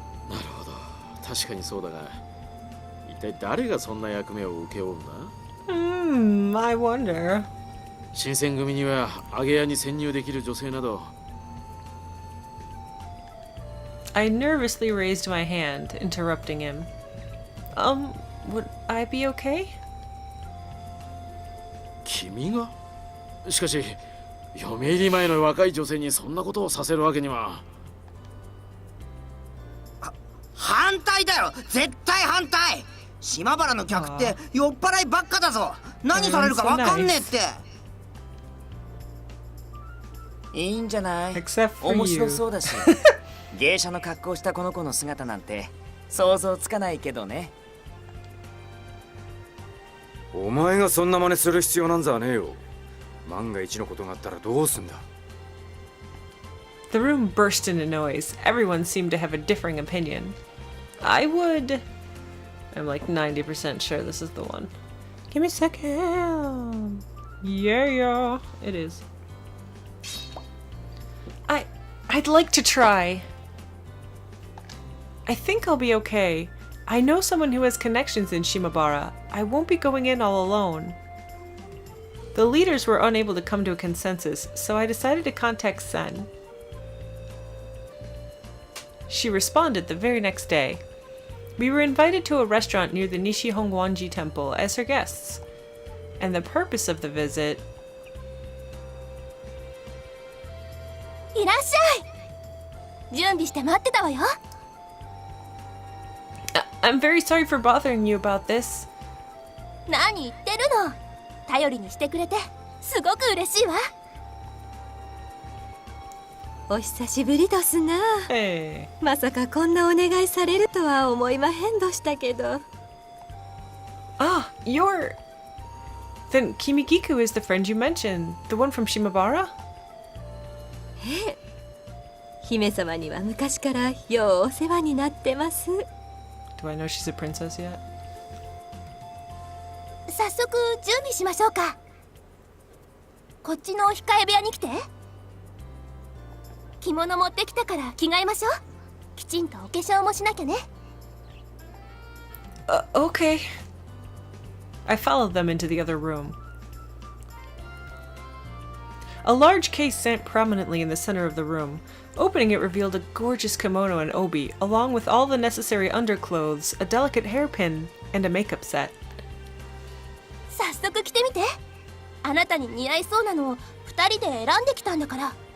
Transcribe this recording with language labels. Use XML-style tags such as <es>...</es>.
<ja>なるほど。確かにそうだが、一体誰がそんな役目を請け負うんだ？</ja> <en>I wonder.</en> <ja>新選組には揚げ屋に潜入できる女性など。</ja> <en>I nervously raised my hand, interrupting him. Would I be okay?</en> <ja>君が？しかし、嫁入り前の若い女性にそんなことをさせるわけには。反対だよ、絶対反対。島原の客って酔っ払いばっかだぞ。何されるかわかんねえって。いいんじゃない？</ja> <en>Except for</en> <ja>面白</ja> <en>you.</en> <ja>そうだし芸者の格好したこの子の姿なんて想像つかないけどね。お前がそんな真似する必要なんざねえよ。万が一のことがあったらどうすんだ。</ja> <en>The room burst into noise. Everyone seemed to have a differing opinion. I would... I'm like 90% sure this is the one. Give me a second. Yeah, it is. I'd like to try. I think I'll be okay. I know someone who has connections in Shimabara. I won't be going in all alone. The leaders were unable to come to a consensus, so I decided to contact Sen. She responded the very next day. We were invited to a restaurant near the Nishihongwanji Temple as her guests. And the purpose of the visit...</en> <ja>いらっしゃい。準備して待ってたわよ。</ja> <en>I'm very sorry for bothering you about this.</en> <ja>何言ってるの。頼りにしてくれてすごく嬉しいわ。お久しぶりですな。</ja> <en>Hey.</en> <ja>まさかこんなお願いされるとは思いまへんどしたけど。</ja> <en>Ah, you're... Then Kimigiku is the friend you mentioned, the one from Shimabara?</en> <ja>ええ。姫様には昔からようお世話になってます。</ja> <en>Do I know she's a princess yet?</en> <ja>早速準備しましょうか。こっちの控え部屋に来て。着物持ってきたから着替えましょう。きちんとお化粧もしなきゃね。</ja> <en>Okay. I followed them into the other room. A large case sat prominently in the center of the room. Opening it revealed a gorgeous kimono and obi, along with all the necessary underclothes, a delicate hairpin, and a makeup set.</en> <ja>早速着てみて。あなたに似合いそうなのを2人で選んできたんだから。</ja>